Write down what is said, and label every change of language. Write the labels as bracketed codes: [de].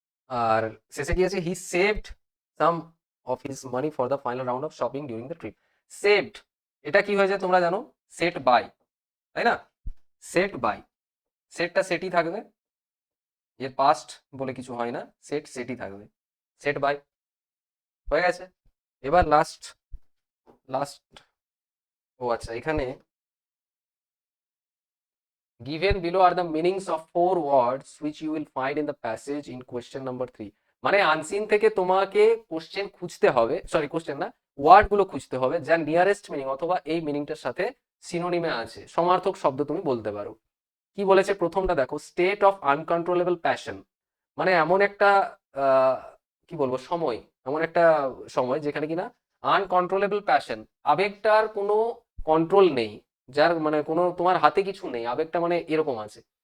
[bn] আর শেষে কি আছে, [en] He saved some of his money for the final round of shopping during the trip. [bn] Saved, এটা কি হয়ে যায় তোমরা জানো, সেট বাই, তাই না? সেট বাই, সেটটা সেটই থাকবে, এর পাস্ট বলে কিছু হয় না, সেট সেটই থাকবে, সেট বাই। হয়ে গেছে। এবার লাস্ট লাস্ট ও আচ্ছা, এখানে [en] given below are the meanings of 4 words which you will find in the passage in question number 3. [bn] মানে আনসিন থেকে তোমাকে কোশ্চেন খুঁজতে হবে, সরি কোশ্চেন না, ওয়ার্ড গুলো খুঁজতে হবে যার নিয়ারেস্ট মিনিং অথবা এই মিনিংটার সাথে সিনোনিমে আছে, সমার্থক শব্দ তুমি বলতে পারো। কি বলেছে প্রথমটা দেখো, [en] state of uncontrollable passion, [bn] মানে এমন একটা কি বলবো সময়, এমন একটা সময় যেখানে কিনা আনকন্ট্রোলেবল প্যাশন, আবেগটার কোনো কন্ট্রোল নেই, যার মানে কোনো তোমার হাতে কিছু নেই, আবেগটা মানে এরকম আছে।